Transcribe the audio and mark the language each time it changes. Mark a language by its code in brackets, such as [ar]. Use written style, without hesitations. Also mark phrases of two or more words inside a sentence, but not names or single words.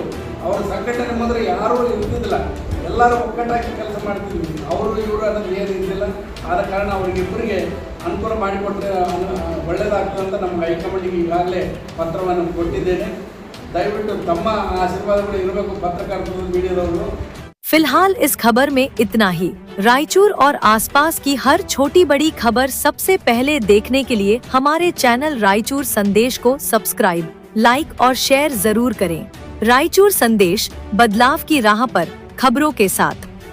[kn] ಅವ್ರ ಸಂಘಟನೆ ಮಾತ್ರ ಯಾರೂ ಇರ್ತಿದ್ದಿಲ್ಲ, ಎಲ್ಲರೂ ಒಕ್ಕಟ್ಟಾಗಿ ಕೆಲಸ ಮಾಡ್ತಿದ್ವಿ. ಅವರು ಇವರು ಅನ್ನೋದು ಏನು ಇದ್ದಿಲ್ಲ. ಆದ ಕಾರಣ ಅವರಿಗಿಬ್ಬರಿಗೆ ಅನುಕೂಲ ಮಾಡಿಕೊಟ್ರೆ ಒಳ್ಳೆಯದಾಗ್ತದೆ ಅಂತ ನಮ್ಮ ಹೈಕಮಾಂಡಿಗೆ ಈಗಾಗಲೇ ಪತ್ರವನ್ನು ಕೊಟ್ಟಿದ್ದೇನೆ. ದಯವಿಟ್ಟು ತಮ್ಮ ಆಶೀರ್ವಾದಗಳು ಇರಬೇಕು ಪತ್ರಕರ್ತರು, ಮೀಡಿಯಾದವರು. [hi] फिलहाल इस खबर में इतना ही। रायचूर और आसपास की हर छोटी बड़ी खबर सबसे पहले देखने के लिए हमारे चैनल रायचूर संदेश को [en] subscribe, like [hi] और शेयर जरूर करें। रायचूर संदेश, बदलाव की राह पर खबरों के साथ।